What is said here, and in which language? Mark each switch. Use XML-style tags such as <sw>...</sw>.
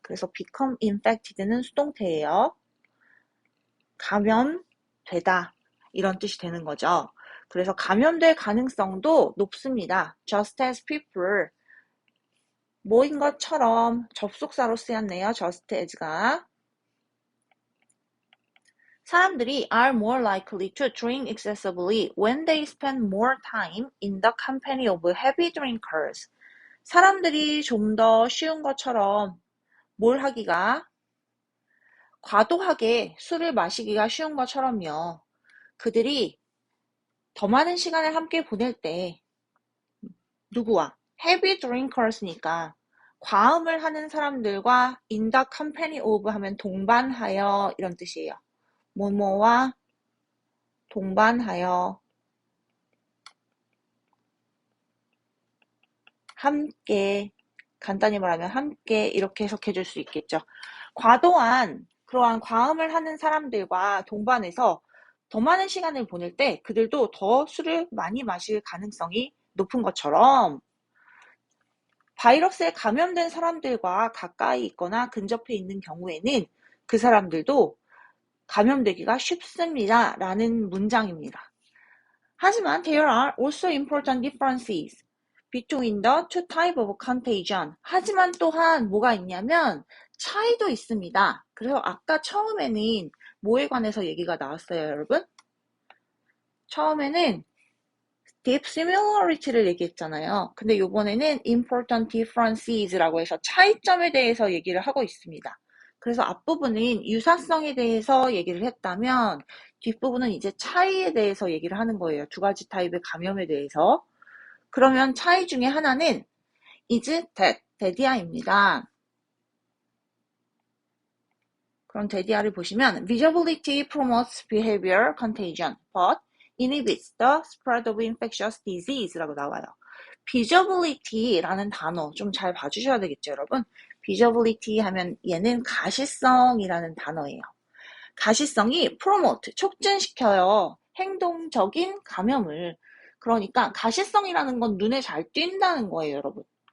<ko>그래서</ko> <en>become infected</en> <ko>는 수동태예요. 감염되다. 이런 뜻이 되는 거죠. 그래서 감염될 가능성도 높습니다.</ko> <en>Just as people.</en> <ko>뭐인 것처럼 접속사로 쓰였네요.</ko> <en>just as가.</en> <ko>사람들이</ko> <en>are more likely to drink excessively when they spend more time in the company of heavy drinkers.</en> <ko>사람들이 좀 더 쉬운 것처럼 뭘 하기가 과도하게 술을 마시기가 쉬운 것처럼요. 그들이 더 많은 시간을 함께 보낼 때 누구와? heavy drinkers니까 과음을 하는 사람들과</ko> <en>in the company of</en> <ko>하면 동반하여 이런 뜻이에요. 뭐뭐와 동반하여 함께, 간단히 말하면 함께 이렇게 해석해 줄 수 있겠죠. 과도한 그러한 과음을 하는 사람들과 동반해서 더 많은 시간을 보낼 때 그들도 더 술을 많이 마실 가능성이 높은 것처럼 바이러스에 감염된 사람들과 가까이 있거나 근접해 있는 경우에는 그 사람들도 감염되기가 쉽습니다. 라는 문장입니다. 하지만</ko> <en>there are also important differences between the two types of contagion.</en> <ko>하지만 또한 뭐가 있냐면 차이도 있습니다. 그래서 아까 처음에는 뭐에 관해서 얘기가 나왔어요, 여러분? 처음에는 deep similarity를 얘기했잖아요. 근데 이번에는 important differences라고 해서 차이점에 대해서 얘기를 하고 있습니다. 그래서 앞부분은 유사성에 대해서 얘기를 했다면 뒷부분은 이제 차이에 대해서 얘기를 하는 거예요. 두 가지 타입의 감염에 대해서. 그러면 차이 중에 하나는 is that입니다. 그럼</ko> <en>that을</en> <ko>보시면</ko> <en>visibility promotes behavior contagion, but inhibits the spread of infectious disease라고 나와요.</en> <ko>visibility라는 단어 좀 잘 봐주셔야 되겠죠, 여러분? visibility 하면 얘는 가시성이라는 단어예요. 가시성이 promote, 촉진시켜요. 행동적인 감염을. 그러니까 가시성이라는 건 눈에 잘 띈다는 거예요, 여러분.</ko>